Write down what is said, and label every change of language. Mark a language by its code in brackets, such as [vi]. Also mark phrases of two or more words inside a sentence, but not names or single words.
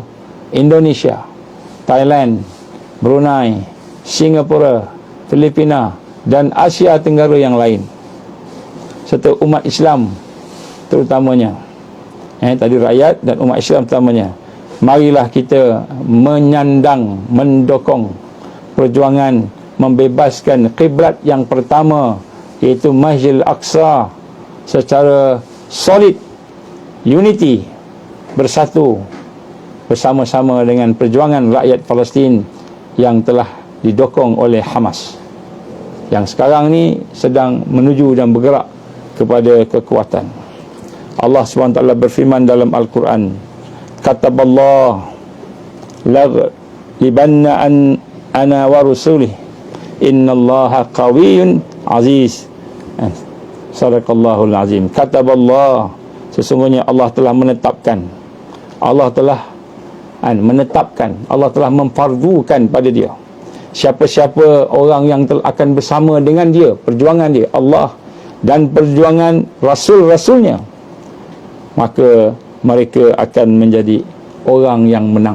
[ms] Indonesia, Thailand, Brunei, Singapura, Filipina dan Asia Tenggara yang lain, serta umat Islam terutamanya, tadi rakyat dan umat Islam terutamanya, marilah kita menyandang, mendokong perjuangan membebaskan kiblat yang pertama, iaitu Masjidil Aqsa, secara solid, unity, bersatu, bersama-sama dengan perjuangan rakyat Palestin yang telah didokong oleh Hamas, yang sekarang ni sedang menuju dan bergerak kepada kekuatan. Allah SWT berfirman dalam Al-Quran, [ar] كتب الله لأغلبن أنا و رسلي إن الله قوي عزيز. صدق الله العظيم. [ms] Kataballah, sesungguhnya Allah telah menetapkan, Allah telah memfardukan pada dia, siapa-siapa orang yang akan bersama dengan dia, perjuangan dia, Allah dan perjuangan Rasul-Rasulnya, maka mereka akan menjadi orang yang menang.